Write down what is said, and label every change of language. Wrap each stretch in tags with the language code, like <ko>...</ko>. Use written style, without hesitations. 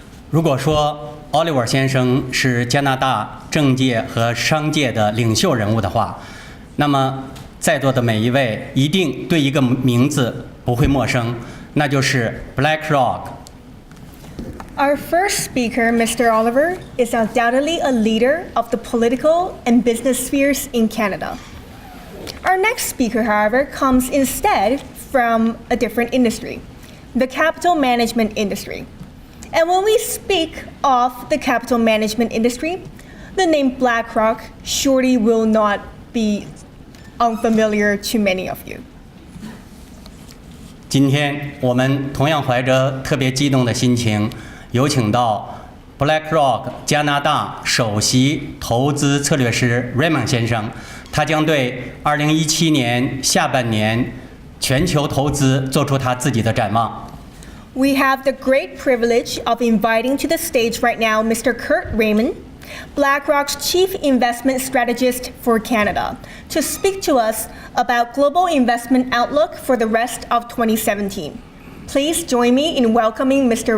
<zh>如果说 Oliver 先生是加拿大政界和商界的领袖人物的话，那么在座的每一位一定对一个名字不会陌生，那就是 BlackRock。</zh> <en>Our first speaker, Mr. Oliver, is undoubtedly a leader of the political and business spheres in Canada. Our next speaker, however, comes instead from a different industry, the capital management industry. And when we speak of the capital management industry, the name BlackRock surely will not be unfamiliar to many of you.</en> <zh>今天我们同样怀着特别激动的心情，有请到 BlackRock 加拿大首席投资策略师 Reiman 先生，他将对2017年下半年全球投资做出他自己的展望。</zh> <en>We have the great privilege of inviting to the stage right now Mr. Kurt Reiman, BlackRock's Chief Investment Strategist for Canada, to speak to us about global investment outlook for the rest of 2017. Please join me in welcoming Mr.</en>